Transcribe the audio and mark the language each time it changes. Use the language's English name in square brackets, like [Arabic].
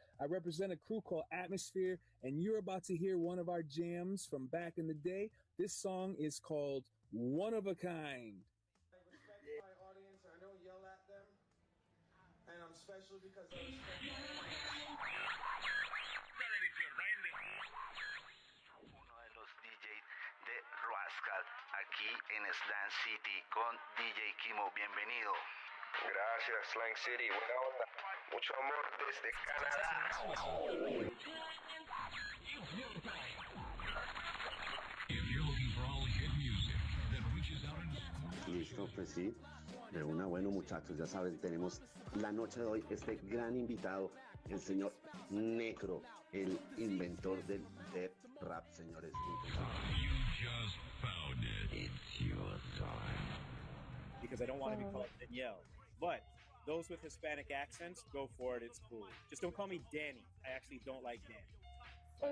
[English] I represent a crew called Atmosphere, and you're about to hear one of our jams from back in the day. This song is called One of a Kind. I respect my audience, and I don't yell at them. And I'm special because I respect my audience. [Spanish] Uno de los DJs de Rascal aquí en Slang City con DJ Kimo. Bienvenido. Gracias, Slang City. Buena onda. Mucho amor desde Canadá. [English] If you're looking for all hit music that reaches out and [Spanish] Listo, pues sí. De una, bueno, muchachos, ya saben, tenemos la noche de hoy este gran invitado, el señor Necro, el inventor del death rap, señores. [English] you just found it. It's your time. Because I don't want to be called Danielle. But those with Hispanic accents, go for it. It's cool. Just don't call me Danny. I actually don't like Danny.